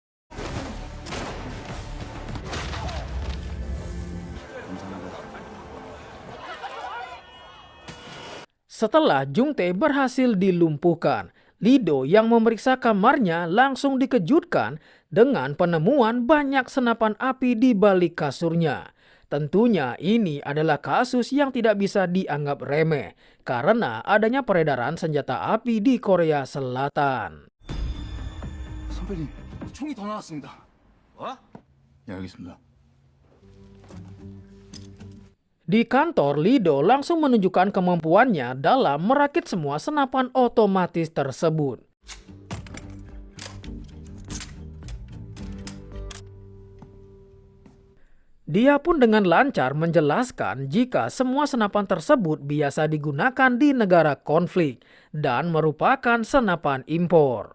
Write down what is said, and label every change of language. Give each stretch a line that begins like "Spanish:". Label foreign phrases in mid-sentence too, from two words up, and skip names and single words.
Indonesian: Setelah Jungtae berhasil dilumpuhkan, Lido yang memeriksa kamarnya langsung dikejutkan dengan penemuan banyak senapan api di balik kasurnya. Tentunya ini adalah kasus yang tidak bisa dianggap remeh karena adanya peredaran senjata api di Korea Selatan.
Korean: 선배님, 총이 더 나왔습니다. 뭐? 예, 알겠습니다.
Indonesian: Di kantor, Lido langsung menunjukkan kemampuannya dalam merakit semua senapan otomatis tersebut. Dia pun dengan lancar menjelaskan jika semua senapan tersebut biasa digunakan di negara konflik dan merupakan senapan impor.